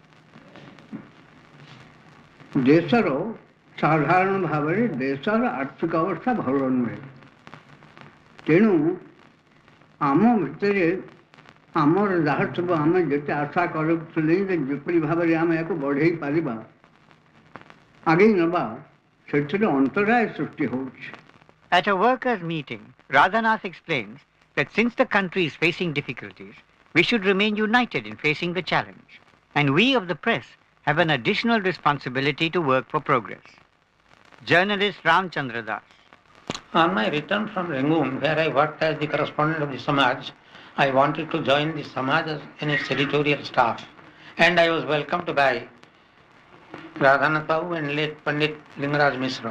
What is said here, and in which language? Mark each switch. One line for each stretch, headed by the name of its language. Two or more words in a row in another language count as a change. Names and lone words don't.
Odia: ଦେଶର ସାଧାରଣ ଭାବରେ ଦେଶର ଆର୍ଥିକ ଅବସ୍ଥା ଭଲ ନୁହେଁ। ତେଣୁ ଆମ ଭିତରେ ଆମର ଯାହା ସବୁ ଆମେ ଯେତେ ଆଶା କରୁଥିଲେ ଯେ ଯେପରି ଭାବରେ ଆମେ ଏହାକୁ ବଢ଼େଇ ପାରିବା ଆଗେଇ ନେବା ସେଥିରେ ଅନ୍ତରାୟ ସୃଷ୍ଟି ହେଉଛି।
English: At a workers' meeting, Radhanath explains that since the country is facing difficulties, we should remain united in facing the challenge. And we of the press have an additional responsibility to work for progress. Journalist Ramchandra Das. On my return from Rangoon, where I worked as the correspondent of the Samaj, I wanted to join the Samaj in its editorial staff, and I was welcomed by Radhanatha and late Pandit Lingaraj Misra.